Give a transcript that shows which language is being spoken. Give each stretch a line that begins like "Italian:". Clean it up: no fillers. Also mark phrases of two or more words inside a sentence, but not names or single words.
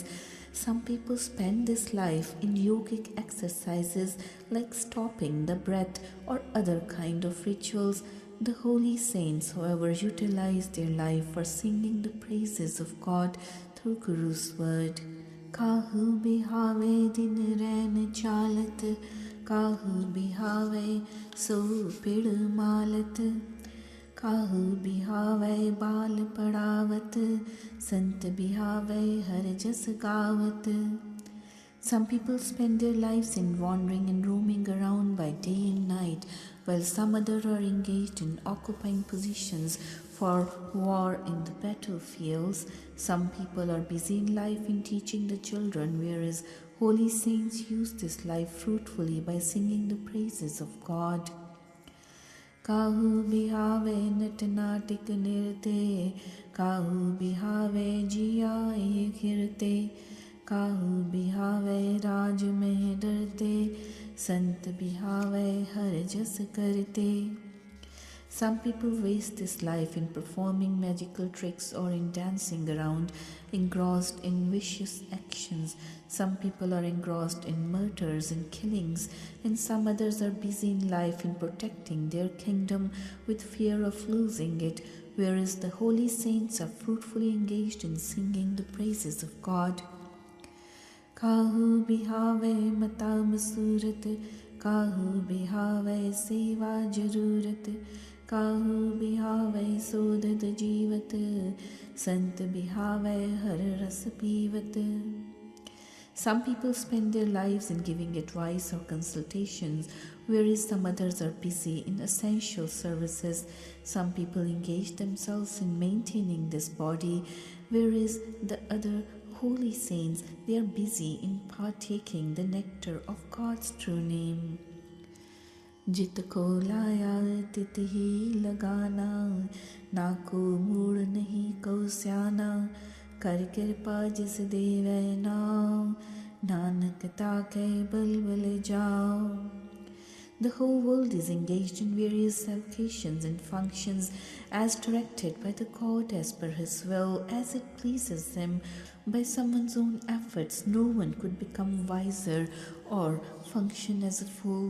English: Some people spend this life in yogic exercises like stopping the breath or other kind of rituals. The holy saints, however, utilize their life for singing the praises of God through Guru's word.
Punjabi: ਕਾਹੂ ਬਿਹਾਵੈ ਦਿਨੁ ਰੈਨਿ ਚਾਲਤ, ਕਾਹੂ ਬਿਹਾਵੈ ਸੋ ਪਿੜ ਮਾਲਤ ਕਾਹੂ ਬਿਹਾਵੈ ਬਾਲ ਪੜਾਵਤ ਸੰਤ ਬਿਹਾਵੈ ਹਰਿ ਜਸੁ ਗਾਵਤ.
English: Some people spend their lives in wandering and roaming around by day and night, while some others are engaged in occupying positions for war in the battlefields. Some people are busy in life in teaching the children, whereas holy saints use this life fruitfully by singing the praises of God.
Punjabi: ਕਾਹੂ ਬਿਹਾਵੈ ਨਟ ਨਾਟਿਕ ਨਿਰਤੇ ਕਾਹੂ ਬਿਹਾਵੈ ਜੀਅ ਖਿਰਤੇ, ਕਾਹੂ ਬਿਹਾਵੈ ਰਾਜ ਮਹਿ ਡਰਤੇ ਸੰਤ ਬਿਹਾਵੈ ਹਰਿ ਜਸੁ ਕਰਤੇ.
English: Some people waste this life in performing magical tricks or in dancing around, engrossed in vicious actions. Some people are engrossed in murders and killings, and some others are busy in life in protecting their kingdom with fear of losing it, whereas the holy saints are fruitfully engaged in singing the praises of God.
Punjabi: ਕਾਹੂ ਬਿਹਾਵੈ ਮਤਾ ਮਸੂਰਤਿ ਕਾਹੂ ਬਿਹਾਵੈ ਸੇਵਾ ਜਰੂਰਤਿ ਕਾਹੂ ਬਿਹਾਵੈ ਸੋਧਤ ਜੀਵਤ ਸੰਤ ਬਿਹਾਵੈ ਹਰਿ ਰਸੁ ਪੀਵਤ.
English: Some people spend their lives in giving advice or consultations, whereas some others are busy in essential services. Some people engage themselves in maintaining this body, whereas the other holy saints, they are busy in partaking the nectar of God's true name.
Punjabi: ਜਿਤੁ ਕੋ ਲਾਇਆ ਤਿਤ ਹੀ ਲਗਾਨਾ ਨਾ ਕੋ ਮੂੜੁ ਨਹੀ ਕੋ ਸਿਆਨਾ ਕਰਿ ਕਿਰਪਾ ਜਿਸੁ ਦੇਵੈ ਨਾਉ ਨਾਨਕ ਤਾ ਕੈ ਬਲਿ ਬਲਿ ਜਾਉ.
English: The whole world is engaged in various avocations and functions as directed by the God as per His will, as it pleases Him. By someone's own efforts, no one could become wiser or function as a fool.